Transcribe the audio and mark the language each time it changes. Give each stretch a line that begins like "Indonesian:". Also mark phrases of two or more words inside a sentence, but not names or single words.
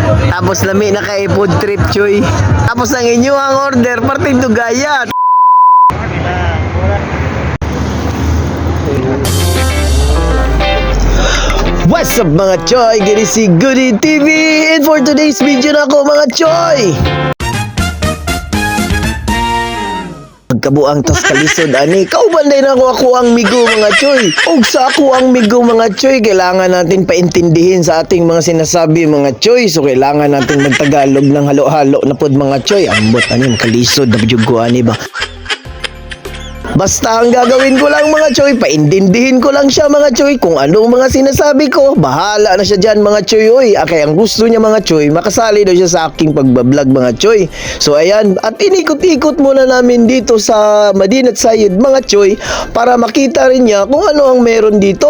Cebuano: Tapos lami na kay
English: food trip
Cebuano: choy. Tapos ang inyo ang order parteng dugaya.
English: What's up mga choy?
Cebuano: Gini si Goody TV.
English: And for today's video
Cebuano: na ako mga choy, kabuang tas kalisod ani kaubanday na ako ang migo mga choy. Og sa ako ang migo mga choy,
Filipino: kailangan natin paintindihin sa ating mga sinasabi mga choy. So kailangan natin magtagalog ng halo-halo na pod mga choy.
Cebuano: Ambot ani kalisod na jud ko ani ba.
Filipino: Basta ang gagawin ko lang mga choy, paintindihin ko lang siya mga choy kung anong mga sinasabi ko. Bahala na siya dyan mga choy. Oy, kaya ang gusto niya mga choy, makasali daw siya sa aking pagbablog mga choy. So ayan, at inikot-ikot muna namin dito sa Madinat Sayed mga choy para makita rin niya kung ano ang meron dito.